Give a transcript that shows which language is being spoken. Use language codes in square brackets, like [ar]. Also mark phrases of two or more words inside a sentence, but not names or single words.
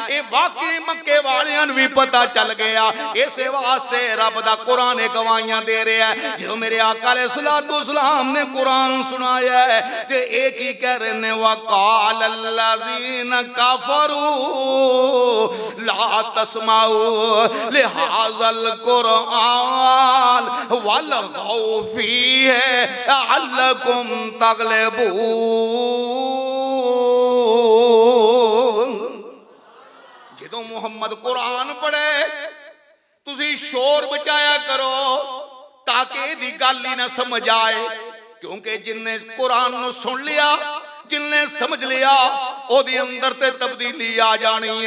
[pa] یہ واقعی مکے والیاں نوں بھی پتا چل گیا۔ اس واسطے رب دا قرآن گواہیاں دے رہا ہے. جو میرے آقا [ar] عليه الصلاة والسلام [pa] نے قرآن سنایا ہے تے اک ہی کہہ رہے نیں [ar] وقال الذين كفروا لا تسمعوا لهذا القرآن والغوا فيه لعلكم تغلبون. [pa] جو محمد قرآن پڑھے تسی شور بچایا کرو تاکہ دی گل ہی نہ سمجھ آئے، کیونکہ جنہے قرآن نوں سن لیا جنہے سمجھ لیا اوہدے اندر تے تبدیلی آ جانی ہے.